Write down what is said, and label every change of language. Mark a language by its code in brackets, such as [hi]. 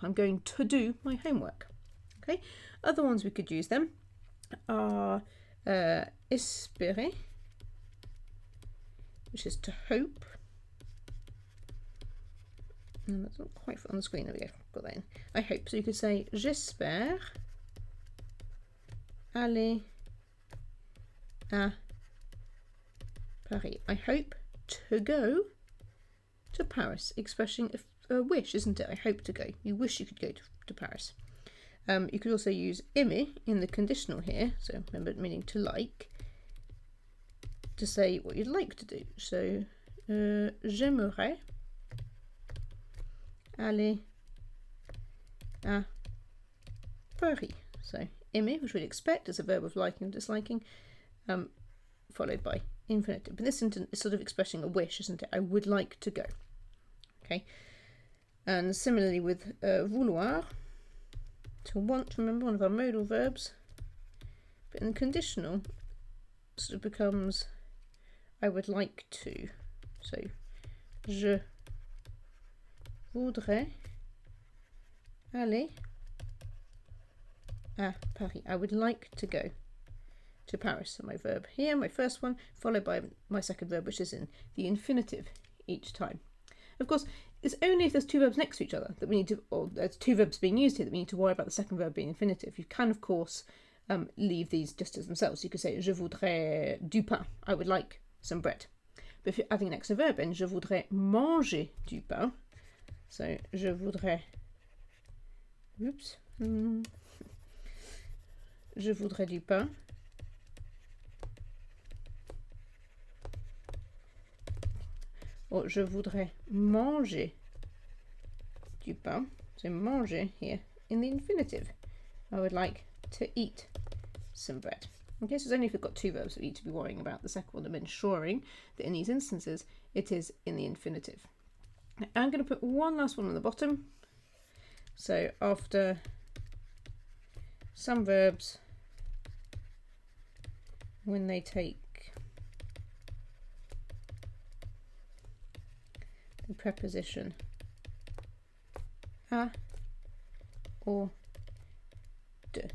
[en] I'm going to do my homework. Okay. Other ones we could use then are espérer, which is to hope. And that's not quite on the screen. There we go. Got that in. I hope. So you could say [fr] j'espère aller à Paris. [en] I hope to go to Paris, expressing a wish, isn't it? I hope to go. You wish you could go to Paris. You could also use aimer in the conditional here, so remember meaning to like, to say what you'd like to do. [fr] So j'aimerais aller à Paris. [en] So aimer, which we'd expect as a verb of liking or disliking, followed by infinitive. But this sentence is sort of expressing a wish, isn't it? I would like to go. Okay. And similarly with vouloir, to want, remember, one of our modal verbs. But in the conditional, sort of becomes I would like to. [fr] So je voudrais aller à Paris. [en] I would like to go to Paris. So my verb here, my first one, followed by my second verb, which is in the infinitive each time. Of course, it's only if there's two verbs next to each other that we need to, or there's two verbs being used here, that we need to worry about the second verb being infinitive. You can, of course, leave these just as themselves. You could say [fr] je voudrais du pain. [en] I would like some bread. But if you're adding an extra verb in, [fr] je voudrais manger du pain. [en] So [fr] je voudrais. [en] Oops. [fr] Je voudrais du pain. Or je voudrais manger du pain. [en] So manger here in the infinitive. I would like to eat some bread. Okay, so it's only if we've got two verbs that we need to be worrying about the second one, and ensuring that in these instances it is in the infinitive. Now, I'm going to put one last one on the bottom. So after some verbs, when they take the preposition a or de.